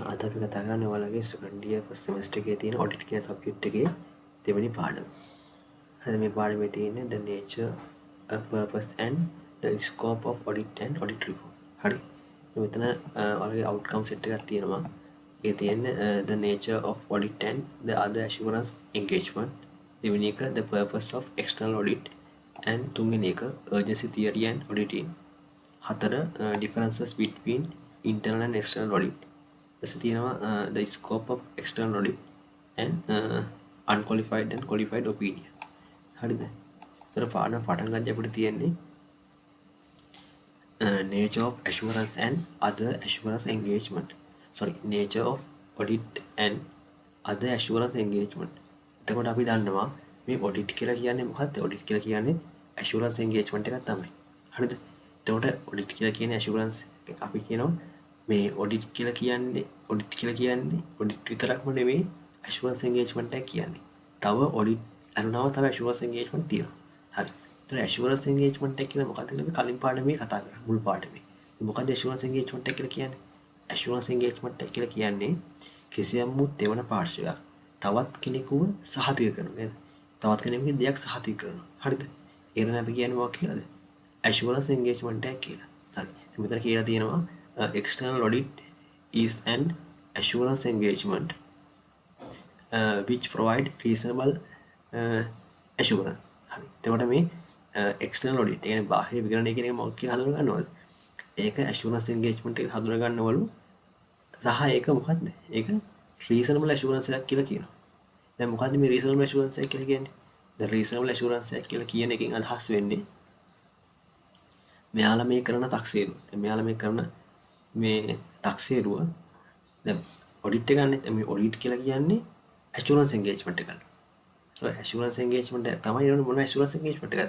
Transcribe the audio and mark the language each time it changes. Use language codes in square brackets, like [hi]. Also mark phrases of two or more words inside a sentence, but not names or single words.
[si] අපි කතා කරන්නේ ඔයාලගේ [en] second year first semester [si] එකේ තියෙන audit කියන subject එකේ දෙවෙනි පාඩම. හරි මේ පාඩමේ තියෙන්නේ [en] the nature, purpose and the scope of audit and audit report. [si] හරි. මෙතන ඔයාලගේ [en] outcome set [si] එකක් තියෙනවා. ඒ තියෙන්නේ [en] the nature of audit and the other assurance engagement. [si] දෙවෙනි එක [en] the purpose of external audit and [si] තුන්වෙනි එක [en] urgency theory and auditing. හතර differences between internal and external audit. the scope of external audit and unqualified and qualified opinion. [si] හරිද? ඒතර පාඩම පටන් ගන්න අපිට තියෙන්නේ [en] nature of assurance and other assurance engagement. nature of audit and other assurance engagement. [si] එතකොට අපි දන්නවා මේ audit කියලා කියන්නේ මොකක්ද? audit කියලා කියන්නේ [en] assurance engagement [si] එකක් තමයි. හරිද? එතකොට audit කියලා කියන්නේ assurance අපි කියනවා මේ audit කියලා කියන්නේ audit විතරක්ම නෙමෙයි [en] assurance engagement [si] එක කියන්නේ. තව audit අනුනව තව [en] assurance engagement [si] තියෙනවා. හරි. ඒතර [en] assurance engagement [si] එක කියන්නේ මොකක්ද කියලා අපි කලින් පාඩමේ කතා කරා මුල් පාඩමේ. මොකක්ද [en] assurance engagement [si] එක කියලා කියන්නේ? [en] assurance engagement [si] එක කියලා කියන්නේ කිසියම් දෙවන පාර්ශ්වයක් තවත් කෙනෙකුව සහතික කරනවා නේද? තවත් කෙනෙකුගේ දෙයක් සහතික කරනවා. හරිද? ඒක තමයි අපි කියන්නේ මොකක්ද කියලාද? [en] assurance engagement [si] එක කියලා. හරි. මෙතන කියලා තියෙනවා [en] external audit is an assurance engagement which provide reasonable assurance. [si] හරි. එතකොට මේ [en] external audit [si] කියන්නේ බාහිර විගණනය කියන එක මොකක්ද කියලා හඳුනා ගන්නවද? ඒක [en] assurance engagement [si] එක හඳුනා ගන්නවලු සහ ඒක මොකද්ද? ඒක [en] reasonable assurance [si] එකක් කියලා කියනවා. දැන් මොකද්ද මේ [en] reasonable assurance [si] එක කියලා කියන්නේ? [en] the reasonable assurance [si] එක කියලා කියන එකෙන් අදහස් වෙන්නේ මෙයාලා මේ කරන තක්සේරුව. දැන් මෙයාලා මේ කරන මේ තක්සේරුව දැන් ඔඩිට් එක ගන්න. දැන් මේ ඔඩිට් කියලා කියන්නේ [en] assurance engagement [si] එකක්. ඒ [en] assurance engagement [si] එක තමයි ඒන මොන [en] assurance engagement [si] එකක්ද?